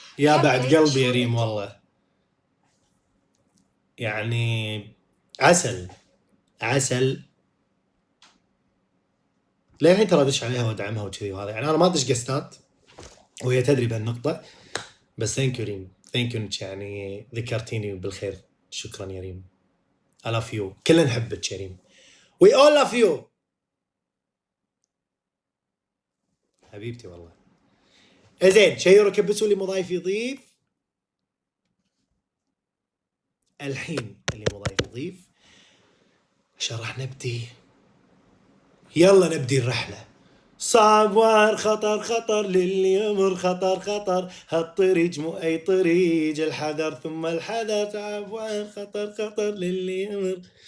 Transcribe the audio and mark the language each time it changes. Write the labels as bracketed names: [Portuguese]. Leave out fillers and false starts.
[Arabic] يا بعد قلبي يا ريم والله، يعني عسل للحين ترى ادش عليها وادعمها وكذي وهذا، يعني انا ما ادش قستات وهي تدري بهالنقطه، بس [English] thank you [Arabic] ريم، ثانك يو انك يعني ذكرتيني بالخير، شكرا يا ريم. [English] I love you، [Arabic] كلنا نحبك يا ريم، [English] we all love you [Arabic] حبيبتي والله. زين شيروا كبسوا لي مضايف يضيف الحين، اللي مضايف يضيف عشان راح نبدي. يلا نبدي الرحله. صعب خطر للي يمر، خطر هالطريق مو اي طريق، الحذر ثم الحذر، صعب خطر للي يمر.